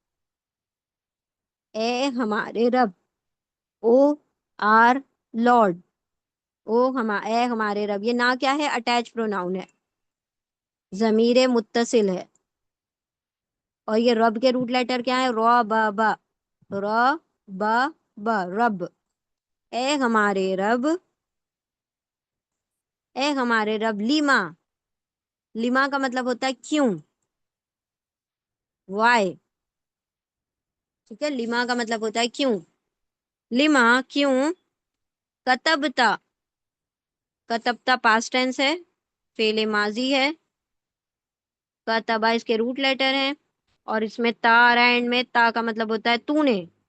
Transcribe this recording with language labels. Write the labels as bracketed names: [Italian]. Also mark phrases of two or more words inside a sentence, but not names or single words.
[Urdu] اے ہمارے رب، [English] or Lord, [Urdu] اے ہمارے رب، یہ نہ کیا ہے، [English] attach pronoun [Urdu] ہے، ضمیر متصل ہے، اور یہ رب کے [English] root letter [Urdu] کیا ہے، [Arabic] رو با با، رو با با، [Urdu] رب، اے ہمارے رب، اے ہمارے رب، لیما، لیما کا مطلب ہوتا ہے کیوں، وائی، ٹھیک ہے، لیما کا مطلب ہوتا ہے کیوں، لیما کیوں، کتبتا، کتبتا [English] past tense [Urdu] ہے، فعل ماضی ہے، کتبا اس کے [English] root letter [Urdu] ہیں، اور اس میں تا آ رہا ہے اینڈ میں، تا کا مطلب ہوتا ہے تو نے،